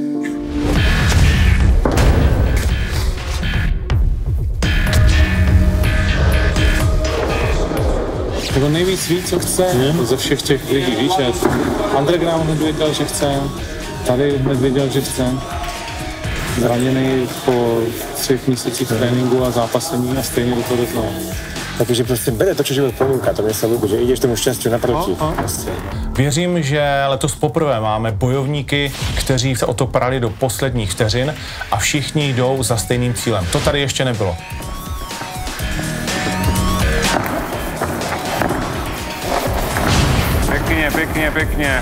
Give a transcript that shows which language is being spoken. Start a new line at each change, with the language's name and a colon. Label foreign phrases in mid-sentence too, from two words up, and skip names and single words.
Czech: Jako nejvíc ví, co chce ze všech těch lidí, víš, Underground hned věděl, že chce, tady hned věděl, že chce. Zraněný po 3 měsících tréninku a zápasení a stejně do toho doznal. Takže prostě bere to,
Slovak: čo život ponúka, to mne sa ľúbi, že ideš tomu šťastiu naproti.
Czech: Věřím, že letos poprvé máme bojovníky, kteří se o to prali do posledních vteřin a všichni jdou za stejným cílem. To tady ještě nebylo. Pěkně.